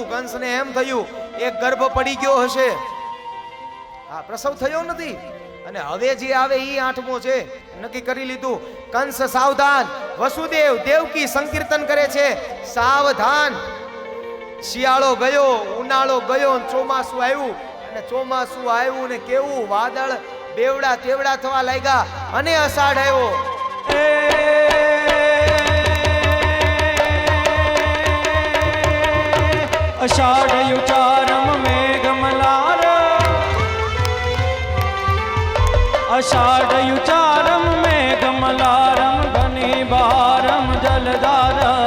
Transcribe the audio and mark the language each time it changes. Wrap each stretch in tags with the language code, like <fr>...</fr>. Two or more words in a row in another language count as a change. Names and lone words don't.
<gu>કંસને એમ થયું એક ગર્ભ પડી ગયો હશે, હા પ્રસવ થયો નથી અને હવે જે આવે ઈ 8મો છે, નક્કી કરી લીધું। કંસ સાવધાન, વસુદેવ દેવકી સંકીર્તન કરે છે સાવધાન। શિયાળો ગયો, ઉનાળો ગયો, ચોમાસું આવ્યું અને ચોમાસું આવ્યું ને કેવું વાદળ બેવડા તેવડા થવા લાગ્યા અને અષાઢ આવ્યો।</gu> <hi>अषाढ़ युचारम मेघमलार, अषाढ़ युचारम मेघमलारम घनी बारम जलधार,</hi>